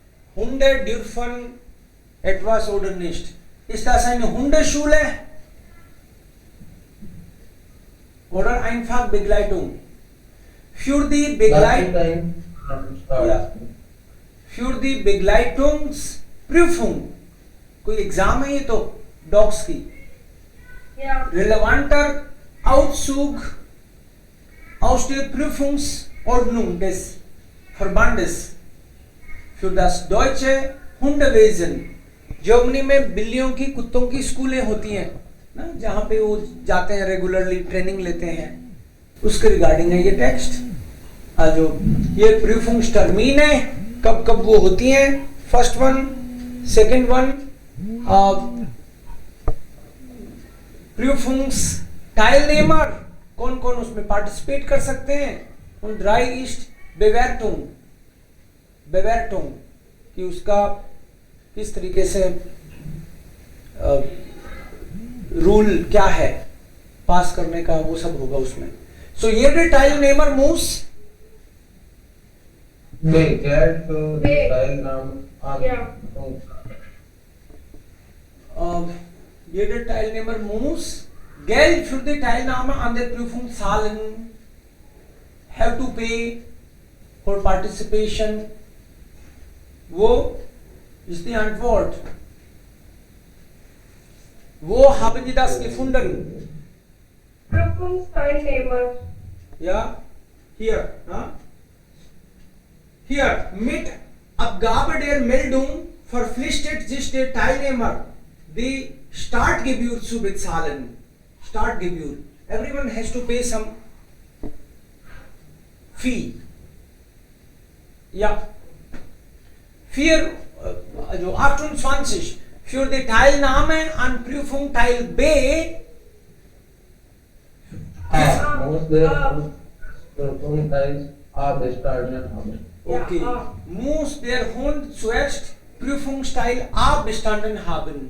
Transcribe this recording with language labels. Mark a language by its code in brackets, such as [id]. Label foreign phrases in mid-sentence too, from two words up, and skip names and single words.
[de] Hunde dürfen etwas oder nicht. Ist das eine Hundeschule? Oder einfach Begleitung? Für die für die Begleitungsprüfung [hi] कोई एग्जाम है ये तो डॉग्स की [de] relevanter Auszug aus der Prüfungsordnung des Verbandes für das deutsche Hundewesen। [hi] जर्मनी में बिल्लियों की कुत्तों की स्कूलें होती हैं ना, जहाँ पे वो जाते हैं, [en] regularly training [hi] लेते हैं, उसके रिगार्डिंग है ये टेक्स्ट। जो ये Prüfungstermine कब कब वो होती हैं, [en] first one, second one, [hi] Prüfungsteilnehmer कौन कौन उसमें पार्टिसिपेट कर सकते हैं, [de] und 3 ist Bewertung [hi] कि उसका किस तरीके से रूल क्या है पास करने का, वो सब होगा उसमें। [de] So jeder Teilnehmer muss jeder Teilnehmer muss Geld für die Teilnahme an der Prüfung zahlen, [en] have to pay for participation। [de] वो ist die Antwort। Wo haben Sie das gefunden? Prüfungsteilnehmer। Ja, hier, hier mit Abgabe der Meldung verpflichtet sich der Teilnehmer, die Startgebühr zu bezahlen। Startgebühr, [en] everyone has to pay some fee। [de] Ja, 28 für die Teilnahme an Prüfung Teil B okay, muss der Hund zuerst Prüfungsteil A bestanden haben।